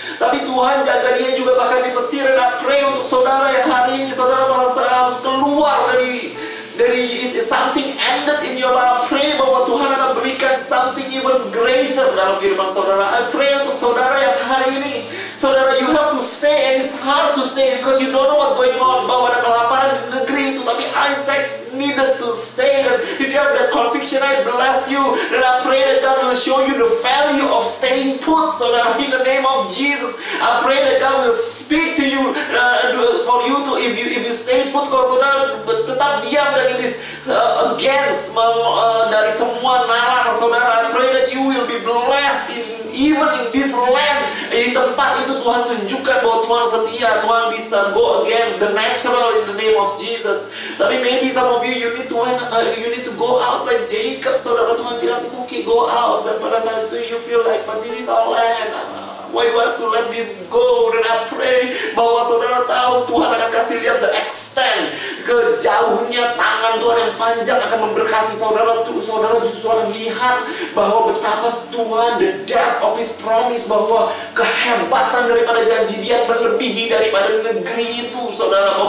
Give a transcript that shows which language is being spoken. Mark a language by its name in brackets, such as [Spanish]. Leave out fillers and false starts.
[Indonesian] Tapi Tuhan jaga dia juga bahkan di Mesir. Dan [English] I pray [Indonesian] untuk saudara yang hari ini saudara merasa harus keluar dari [English] something ended in your life. I pray [Indonesian] bahwa Tuhan akan berikan [English] something even greater [Indonesian] dalam kehidupan saudara. [English] I pray [Indonesian] untuk saudara yang hari ini, saudara, [English] you have to stay, and it's hard to stay because you don't know what's going on. [Indonesian] Bahwa ada kelaparan di negeri itu, tapi [English] Isaac needed to stay. And if you have that conviction, I bless you. And I pray that God will show you the value of staying put, saudara, in the name of Jesus. I pray that God will speak to you for you to, if you stay put, [Indonesian] kalau saudara tetap diam dari [English] this against [Indonesian] dari semua nalar, saudara, [English] I pray that you will be blessed even in this land. [Indonesian] Di tempat itu Tuhan tunjukkan bahwa Tuhan setia, Tuhan bisa [English] go against the natural in the name of Jesus. Tapi maybe some of you need to go out like Jacob, saudara. [Indonesian] Tuhan bilang [English] it's okay, go out. [Indonesian] Dan pada saat itu [English] you feel like, but this is our land, why do I have to let this go? [Indonesian] Dan [English] I pray [Indonesian] bahwa saudara tahu Tuhan akan kasih lihat [English] the extent, [Indonesian] kejauhnya tangan Tuhan yang panjang akan memberkati saudara. Saudara justru akan lihat bahwa betapa Tuhan, [English] the depth of His promise, [Indonesian] bahwa kehebatan daripada janji Dia melebihi daripada negeri itu, saudara.